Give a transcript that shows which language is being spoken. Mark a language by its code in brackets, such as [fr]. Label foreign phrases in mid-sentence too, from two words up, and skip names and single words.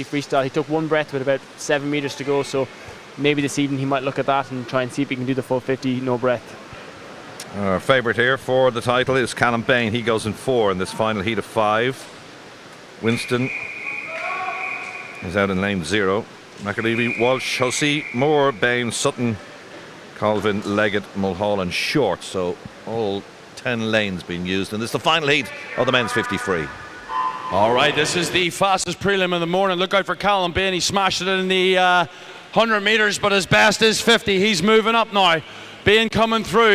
[en] He took 1 breath with about 7 meters to go, so maybe this evening he might look at that and try and see if he can do the full 50, no breath. Our favourite here for the title is Callum Bain. He goes in 4 in this final heat of 5. Winston is out in lane 0. McAlevey, Walsh, Hussey, Moore, Bain, Sutton, Colvin, Leggett, Mulholland, Short. So all 10 lanes being used, and this is the final heat of the men's 50 free. All right, this is the fastest prelim of the morning. Look out for Callum Bain. He smashed it in the 100 meters, but his best is 50. He's moving up now. Bain coming through.